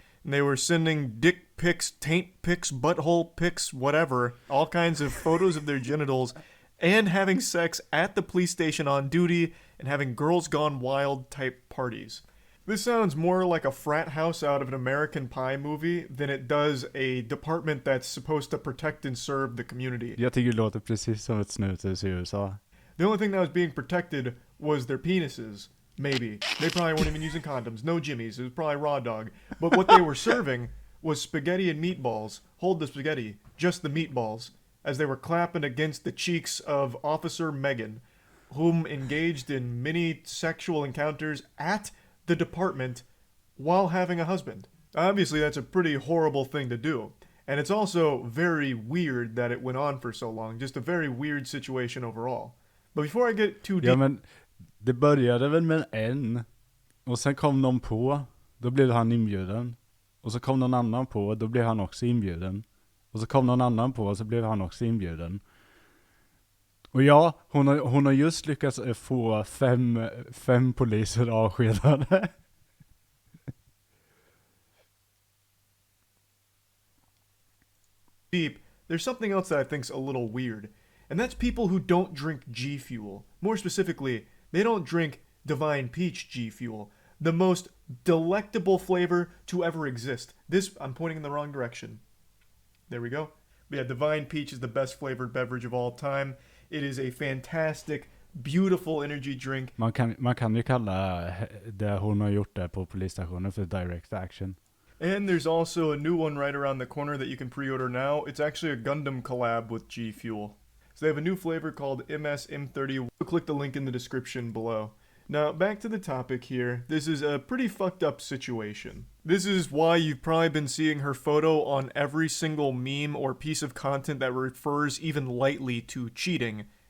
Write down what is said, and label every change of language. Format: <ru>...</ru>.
<en>And they were sending dick pics, taint pics, butthole pics, whatever, all kinds of photos of their genitals, and having sex at the police station on duty, and having girls gone wild type parties. This sounds more like a frat house out of an American Pie movie than it does a department that's supposed to protect and serve the community.</en> <sv>Jag tycker det låter precis som ett snuthus i USA.</sv> <en>The only thing that was being protected was their penises. Maybe. They probably weren't even using condoms. No jimmies. It was probably raw dog. But what they were serving was spaghetti and meatballs. Hold the spaghetti. Just the meatballs. As they were clapping against the cheeks of Officer Megan, whom engaged in many sexual encounters at the department while having a husband. Obviously, that's a pretty horrible thing to do. And it's also very weird that it went on for so long. Just a very weird situation overall. But before I get too deep...</en> <sv>Ja, men det började väl med en. Och sen kom någon på. Då blev han inbjuden. Och så kom någon annan på. Då blev han också inbjuden. Och så kom någon annan på. Och så blev han också inbjuden. Och ja, hon har just lyckats få fem poliser avskedade.</sv> <en>Deep, there's something else that I think's a little weird. And that's people who don't drink G Fuel. More specifically, they don't drink Divine Peach G Fuel. The most delectable flavor to ever exist. This, I'm pointing in the wrong direction. There we go. But yeah, Divine Peach is the best flavored beverage of all time. It is a fantastic, beautiful energy drink.</en> <sv>Man kan ju kalla det hon har gjort där på polisstationen för direct action.</sv> <en>And there's also a new one right around the corner that you can pre-order now. It's actually a Gundam collab with G Fuel. So they have a new flavor called MS M30. Click the link in the description below. Now, back to the topic here. This is a pretty fucked up situation. This is why you've probably been seeing her photo on every single meme or piece of content that refers even lightly to cheating.</en>